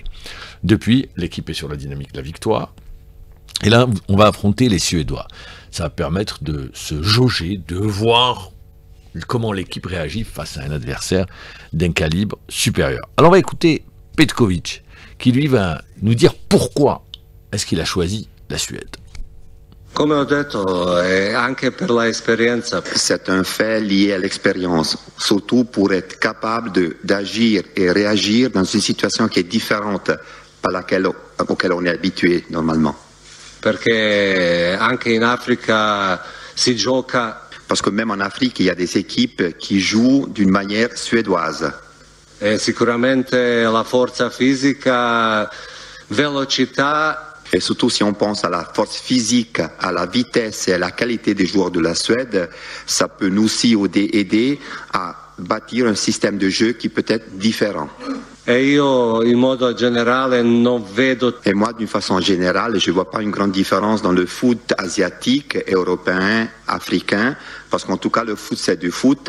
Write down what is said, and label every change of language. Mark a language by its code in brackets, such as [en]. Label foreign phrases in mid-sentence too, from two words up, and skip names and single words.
[fr] Depuis, l'équipe est sur la dynamique de la victoire, et là, on va affronter les Suédois. Ça va permettre de se jauger, de voir comment l'équipe réagit face à un adversaire d'un calibre supérieur. Alors on va écouter Petković, qui lui va nous dire pourquoi est-ce qu'il a choisi la Suède. [it] Come ho detto, anche per l'esperienza. [fr] C'est un fait lié à l'expérience, surtout pour être capable d'agir et réagir dans une situation qui est différente auquel on est habitué normalement. [it] Perché anche in Africa si gioca. [fr] Parce que même en Afrique, il y a des équipes qui jouent d'une manière suédoise. [it] Sicuramente la forza fisica, velocità. [fr] Et surtout si on pense à la force physique, à la vitesse et à la qualité des joueurs de la Suède, ça peut nous aussi aider à bâtir un système de jeu qui peut être différent. Et moi, d'une façon générale, je ne vois pas une grande différence dans le foot asiatique, européen, africain, parce qu'en tout cas, le foot, c'est du foot.